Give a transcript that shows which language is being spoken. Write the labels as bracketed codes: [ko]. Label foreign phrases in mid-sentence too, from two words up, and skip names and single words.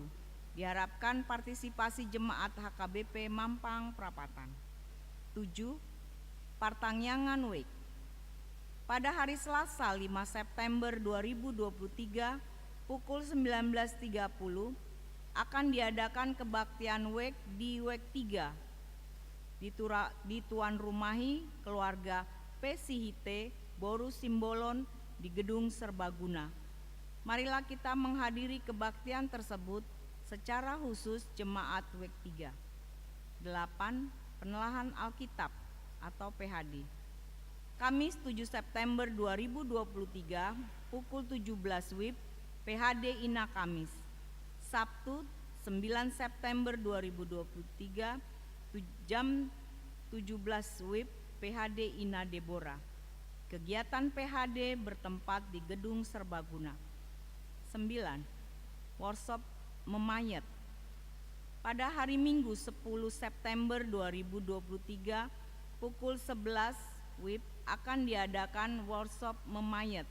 [id] Diharapkan partisipasi jemaat HKBP Mampang Perapatan. 7. Partangyangan Week. Pada hari Selasa 5 September 2023 pukul 19.30 akan diadakan kebaktian WEK di WEK 3 di Tuan Rumahi keluarga Pesihite Boru Simbolon di Gedung Serbaguna. Marilah kita menghadiri kebaktian tersebut secara khusus jemaat WEK 3. 8. Penelahan Alkitab atau PHD. Kamis 7 September 2023 pukul 17 WIB PHD Ina Kamis. Sabtu 9 September 2023 jam 17 WIB PHD Ina Deborah. Kegiatan PHD bertempat di Gedung Serbaguna. 9. Workshop Memayat. Pada hari Minggu 10 September 2023 pukul 11 WIB akan diadakan workshop memayat.